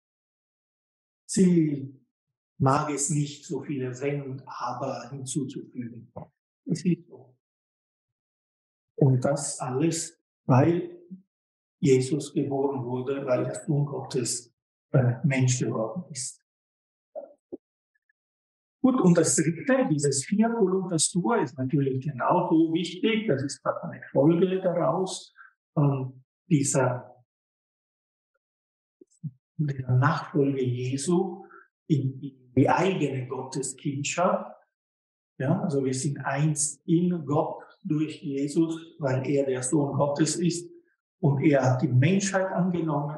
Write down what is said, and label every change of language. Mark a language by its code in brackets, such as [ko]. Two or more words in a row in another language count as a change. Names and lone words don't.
[de] Sie mag es nicht, so viele Wenn und Aber hinzuzufügen. Es ist so. Und das alles, weil Jesus geboren wurde, weil der Sohn Gottes Mensch geworden ist. Gut, und das dritte, dieses [la] Fiat voluntas tua, [de] ist natürlich genauso wichtig. Das ist gerade eine Folge daraus. Dieser Nachfolge Jesu in die eigene Gotteskindschaft. Ja, also wir sind eins in Gott durch Jesus, weil er der Sohn Gottes ist und er hat die Menschheit angenommen.